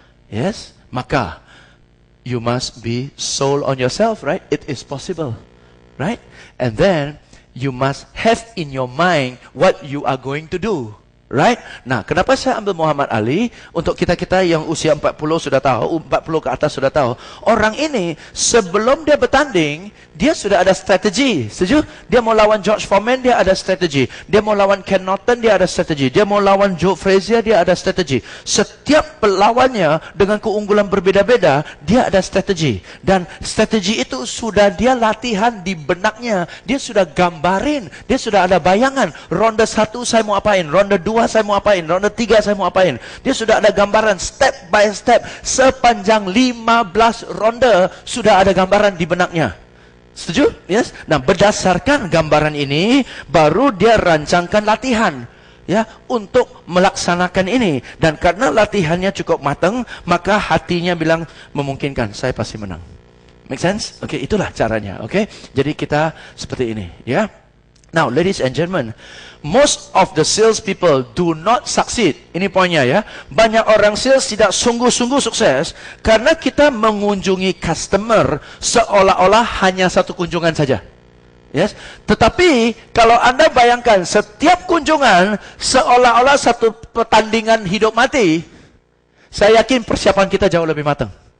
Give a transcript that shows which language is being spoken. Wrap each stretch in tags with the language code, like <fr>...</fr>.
<en>Yes,</en> <id>maka</id> <en>you must be sold on yourself, right? It is possible, right? And then you must have in your mind what you are going to do.</en> <id>Right? Nah, kenapa saya ambil Muhammad Ali? Untuk kita-kita yang usia 40 sudah tahu, 40 ke atas sudah tahu. Orang ini, sebelum dia bertanding, dia sudah ada strategi. Setuju? Dia mau lawan George Foreman, dia ada strategi. Dia mau lawan Ken Norton, dia ada strategi. Dia mau lawan Joe Frazier, dia ada strategi. Setiap pelawannya dengan keunggulan berbeda-beda, dia ada strategi. Dan strategi itu sudah dia latihan di benaknya. Dia sudah gambarin. Dia sudah ada bayangan. Ronde 1 saya mau apain. Ronde 2 saya mau apain, ronde 3 saya mau apain. Dia sudah ada gambaran</id> <en>step by step.</en> <id>Sepanjang 15 ronde sudah ada gambaran di benaknya. Setuju?</id> <en>Yes?</en> <id>Nah, berdasarkan gambaran ini baru dia rancangkan latihan ya untuk melaksanakan ini. Dan karena latihannya cukup matang, maka hatinya bilang memungkinkan, saya pasti menang.</id> <en>Make sense?</en> <id>Oke, itulah caranya. Oke. Jadi kita seperti ini, ya.</id> <en>Now, ladies and gentlemen, most of the sales people do not succeed.</en> <id>Ini poinnya ya. Banyak orang sales tidak sungguh-sungguh sukses karena kita mengunjungi customer seolah-olah hanya satu kunjungan saja. Yes. Tetapi kalau Anda bayangkan setiap kunjungan seolah-olah satu pertandingan hidup mati, saya yakin persiapan kita jauh lebih matang.</id>